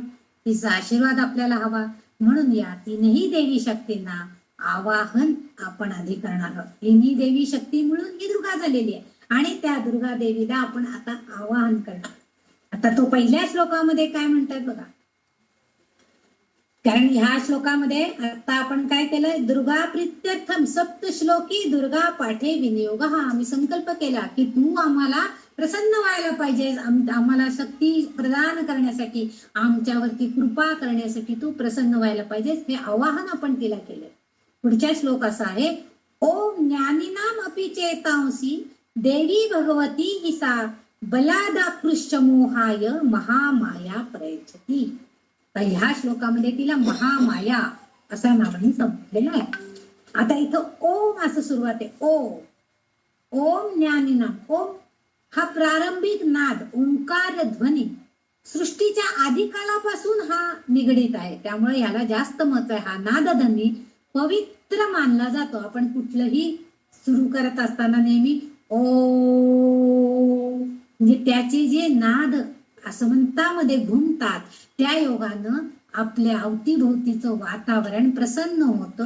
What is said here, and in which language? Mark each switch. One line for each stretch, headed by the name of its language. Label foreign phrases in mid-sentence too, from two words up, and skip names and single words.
Marathi: तिचा आशीर्वाद आपल्याला हवा म्हणून या 3ही देवी शक्तींना आवाहन आपण आधी करणार आहोत. 3ही देवी शक्ती मिळून ही दुर्गा झालेली आहे आणि त्या दुर्गा देवीला आपण आता आवाहन करणार. आता तो पहिल्या श्लोकामध्ये काय म्हणतात बघा, कारण ह्या श्लोकामध्ये आता आपण काय केलं,
Sanskrit: दुर्गा प्रीत्यर्थम सप्तश्लोकी दुर्गा पाठे विनियोग.
Marathi: आम्ही संकल्प केला की तू आम्हाला प्रसन्न व्हायला पाहिजे, आम्हाला शक्ती प्रदान करण्यासाठी, आमच्यावरती कृपा करण्यासाठी तू प्रसन्न व्हायला पाहिजेस, हे आवाहन आपण तिला केलं. पुढचा श्लोक असा आहे,
Sanskrit: ओम ज्ञानीनाम अपि चेतांसी देवी भगवती हिसा बलादाकृष्ट मोहाय महामाया प्रयच्छती.
Marathi: तर ह्या श्लोकामध्ये तिला महामाया असा नावाने संबोधलेलं आहे. आता इथं ओम असं सुरुवात आहे,
Sanskrit: ओम ज्ञानीनाम.
Marathi: ओम हा प्रारंभिक नाद, ओंकार ध्वनी सृष्टीच्या आदिकालापासून हा निगडीत आहे, त्यामुळे याला जास्त महत्व आहे. हा नादध्वनी पवित्र मानला जातो. आपण कुठलंही सुरू करत असताना नेहमी ओ, म्हणजे त्याचे जे नाद असमंतामध्ये घुमतात, त्या योगानं आपल्या अवतीभोवतीचं वातावरण प्रसन्न होतं.